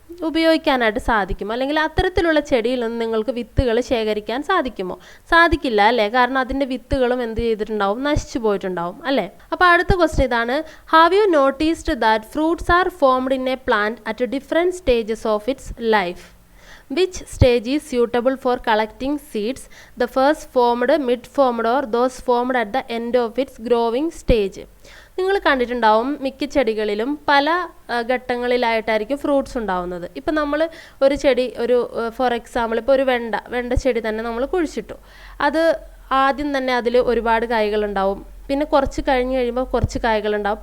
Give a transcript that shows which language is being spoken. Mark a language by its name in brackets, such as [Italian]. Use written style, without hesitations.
[Malayalam] ഉപയോഗിക്കാനായിട്ട് സാധിക്കുമോ, അല്ലെങ്കിൽ അത്തരത്തിലുള്ള ചെടിയിൽ നിന്ന് നിങ്ങൾക്ക് വിത്തുകൾ ശേഖരിക്കാൻ സാധിക്കുമോ? സാധിക്കില്ല അല്ലേ, കാരണം അതിൻ്റെ വിത്തുകളും എന്ത് ചെയ്തിട്ടുണ്ടാവും, നശിച്ചു പോയിട്ടുണ്ടാവും അല്ലേ. അപ്പോൾ അടുത്ത ക്വസ്റ്റ്യൻ ഇതാണ്, [English] Have you noticed that fruits are formed in a plant at different stages of its life? Which stage is suitable for collecting seeds? The first formed, mid formed or those formed at the end of its growing stage? [Malayalam] നിങ്ങൾ കണ്ടിട്ടുണ്ടാവും മിക്ക ചെടികളിലും പല ഘട്ടങ്ങളിലായിട്ടായിരിക്കും fruits ഉണ്ടാവുന്നത്. ഇപ്പം നമ്മൾ ഒരു ചെടി, ഒരു ഫോർ എക്സാമ്പിൾ ഇപ്പോൾ ഒരു വെണ്ട ചെടി തന്നെ നമ്മൾ കുഴിച്ചിട്ടു. അത് ആദ്യം തന്നെ അതിൽ ഒരുപാട് കായ്കളുണ്ടാവും, പിന്നെ കുറച്ച് കഴിഞ്ഞ് കഴിയുമ്പോൾ കുറച്ച് കായ്കളുണ്ടാവും.